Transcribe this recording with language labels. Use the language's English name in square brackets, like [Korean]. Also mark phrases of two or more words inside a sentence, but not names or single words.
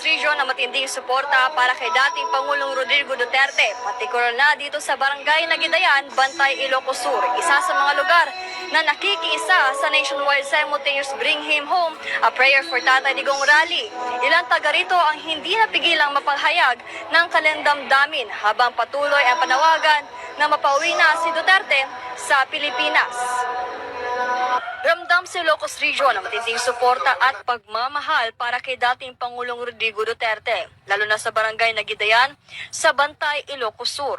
[Filipino] Region na matinding suporta para kay dating Pangulong Rodrigo Duterte, partikular na dito sa Barangay Nagidayan, Bantay, Ilocos Sur, isa sa mga lugar na nakikiisa sa [English] nationwide simultaneous [Filipino] Bring Him Home, a prayer for Tatay Digong rally. Ilang taga rito ang hindi napigilang mapaghayag ng kalendamdamin habang patuloy ang panawagan na mapauwi na si Duterte sa Pilipinas. Ramdam sa Ilocos Region ang matinding suporta at pagmamahal para kay dating Pangulong Rodrigo Duterte, lalo na sa Barangay Nagidayan sa Bantay, Ilocos Sur.